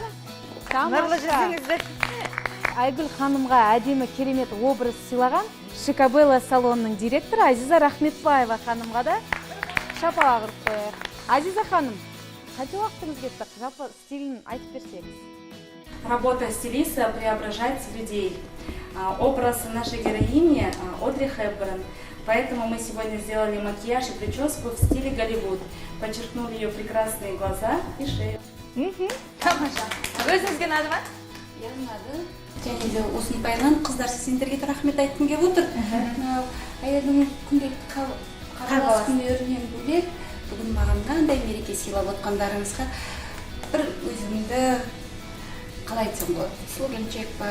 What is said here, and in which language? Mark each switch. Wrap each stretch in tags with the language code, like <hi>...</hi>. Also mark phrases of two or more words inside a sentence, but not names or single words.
<kk>Нұрлы жүзіңізді. Айгүл ханымға әдемі керемет образ сыйлаған Шикабелла салонының директоры Азиза Рахметбаева ханымға да шапалақ ұрып қояйық. Азиза ханым, қанша уақытыңыз кетті? Жалпы стилін айтып берсеңіз.</kk> <ru>Работа стилиста преображает людей. Образ нашей героини Одри Хепберн. Поэтому мы сегодня сделали макияж и прическу в стиле Голливуд. Подчеркнули ее прекрасные глаза и шею.</ru> <kk>Тамаша. Өзіңізге ұнады ма? Иә, ұнады. Және де осының пайынан қыздар сендерге рахмет айтқым келіп отыр. Әйелдің күнделікті қаралас күндерінен бөлек бүгін маған қандай мереке сыйлап отқандарыңызға бір өзімді қалай айтсам болады, сұлу келіншек па,</kk>